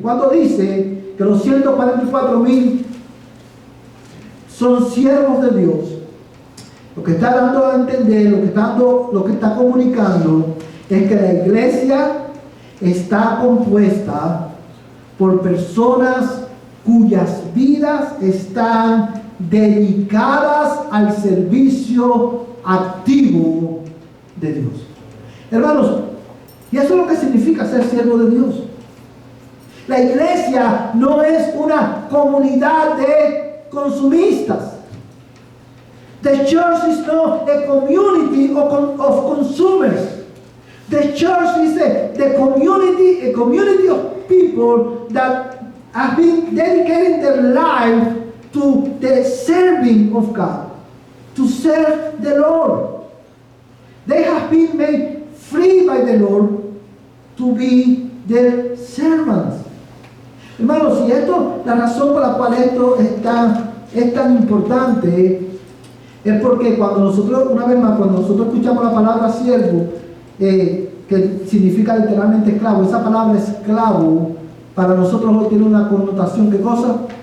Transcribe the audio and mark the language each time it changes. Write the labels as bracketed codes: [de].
[es] Cuando dice que los 144,000 son siervos de Dios, lo que está dando a entender, lo que está comunicando, es que la iglesia está compuesta por personas cuyas vidas están dedicadas al servicio activo de Dios. Hermanos, y eso es lo que significa ser siervo de Dios. La iglesia no es una comunidad de consumistas. [en] The church is not a community of consumers. The church is a community of people that have been dedicating their life to the serving of God, to serve the Lord. They have been made free by the Lord to be their servants. [es] Hermanos, y la razón por la cual esto es tan importante es porque cuando nosotros escuchamos la palabra siervo, que significa literalmente esclavo, esa palabra esclavo para nosotros hoy tiene una connotación, ¿qué cosa?